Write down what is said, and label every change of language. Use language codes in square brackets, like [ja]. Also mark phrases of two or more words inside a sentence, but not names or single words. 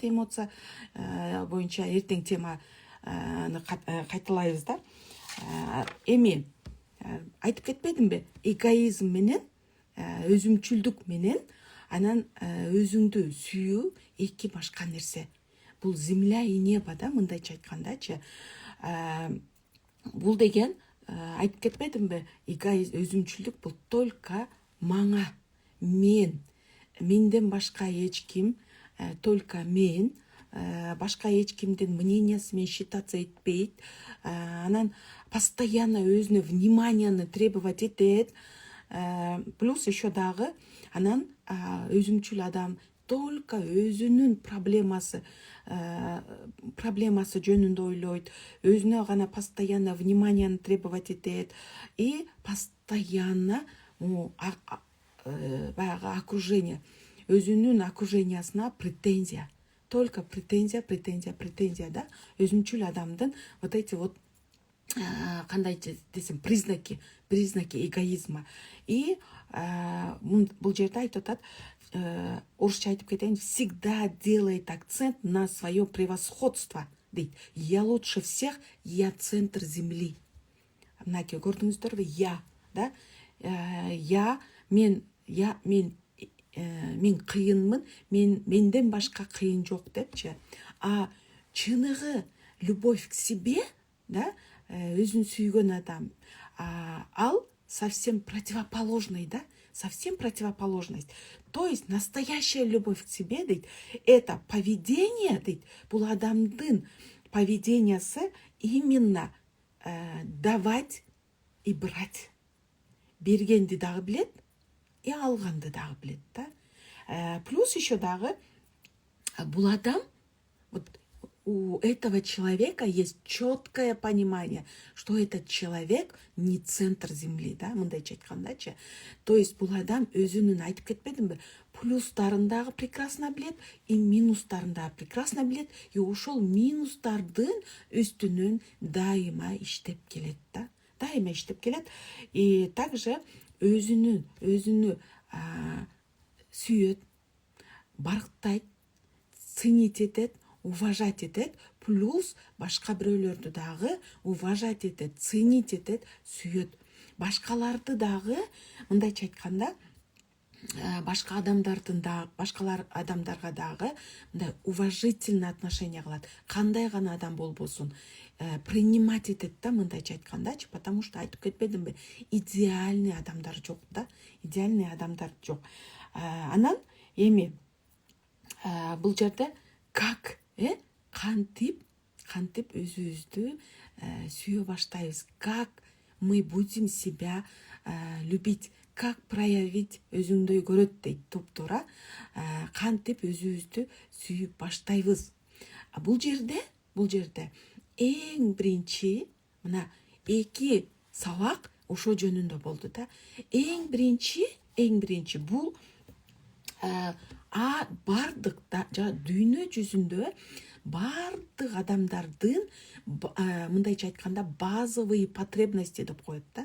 [ky] Эмоция боюнча эртең теманы кайталайбыз да. Эми айтып кетпедимби? Эгоизм менен, өзүмчүлдүк менен, анан өзүңдү сүйүү эки башка нерсе. Бул [ru] земля и небо [ky] да, мындайча айткандачы. Бул деген айтып кетпедимби? Эгоизм, өзүмчүлдүк бул только мага, менден башка эч ким, только мен, башка эч кимдин мнениясы менен считаться этпейт. Анан постоянно өзүнө вниманияны требовать этет. [ru] Плюс еще [ky] дагы анан өзүмчүл адам только өзүнүн проблемасы жөнүндө ойлойт, өзүнө гана постоянно [ru] внимание требовать [ky] этет [ru] и постоянно [ky] баягы окружение, өзүнүн окружениясына претензия, только претензия, да, өзүнчүл адамдын [ru] вот эти вот [ky] кандай десем [ru] признаки эгоизма. [ky] И бул жерде айтып атат, орусча айтып кетейин, [ru] всегда делает акцент на свое превосходство дейт. Я лучше всех, я центр земли. [ky] Мынакей көрдүңүздөрбү? [ru] Я, да? [ky] Мен кыйынмын, менден башка кыйын жок депчи. [ru] А чыныгы любовь к себе, [ky] да, өзүн сүйгөн адам, ал [ru] совсем противоположный, [ky] да, [ru] совсем противоположность. То есть настоящая любовь к себе, дейт, это поведение, [ky] дейт, бул адамдын поведениясы [ru] именно давать и брать. [ky] Бергенди дагы билет, и алганды дагы билет, да. [ru] Плюс еще [ky] дагы бул адам, [ru] вот у этого человека есть четкое понимание, что этот человек не центр земли, [ky] да, мындайча айткандачы. [ru] То есть [ky] бул адам өзүнүн, айтып кетпедимби, плюстарын дагы прекрасно билет, и минустарын дагы прекрасно билет, и ошол минустардын үстүнөн дайыма иштеп келет, да, дайыма иштеп келет. [ru] И также [ky] өзүнү сүйөт, барктайт, ценить этет, уважать этет, плюс башка бирөөлөрдү дагы уважать этет, ценить этет, сүйөт. Башкаларды дагы, мындайча айтканда, башка адамдарга дагы мындай [ru] уважительный отношение [ky] кылат. Кандай гана адам болбосун, принимать этет, да, мындайча айткандачы, [ru] потому что [ky] айтып кетпедимби, идеальный адамдар жок, да, идеальный адамдар жок. Анан эми бул жерде как кантип өзүбүздү сүйө баштайбыз, [ru] как мы будем себя любить, как проявить [ky] өзүңдөй көрөт дейт туп-туура, кантип өзүбүздү сүйүп баштайбыз. Бул жерде эң биринчи мына 2 сабак ошо жөнүндө болду, да. Эң биринчи бул бардык дүйнө жүзүндө бардык адамдардын мындайча айтканда [ru] базовые потребности [ky] деп коет, да.